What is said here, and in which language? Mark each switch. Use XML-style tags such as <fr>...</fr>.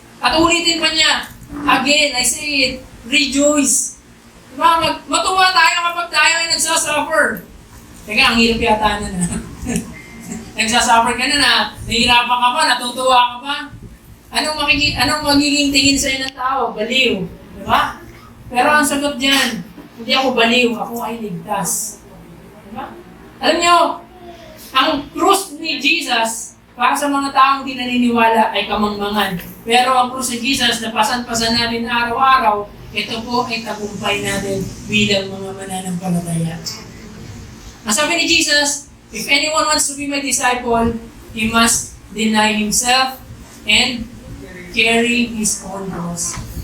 <tl>At ulitin pa niya,</tl> <en>again, I say it, rejoice.</en> <tl>Diba? Matuwa tayo kapag tayo ay nagsasuffer. Teka, ang hirap yata na na. Nagsasuffer ka na, nahihirapan ka pa, natutuwa ka pa. Anong magiging tingin sa'yo ng tao? Baliw. Diba? Pero ang sagot dyan, hindi ako baliw, ako ay ligtas. Diba? Alam nyo, ang krus ni Jesus, para sa mga taong di naniniwala ay kamangmangan. Pero ang krus ni Jesus na pasan-pasan natin araw-araw, ito po ay tagumpay natin bilang mga mananampalataya. Ang sabi ni Jesus,</tl> <en>if anyone wants to be my disciple, he must deny himself and carry his own cross.</en>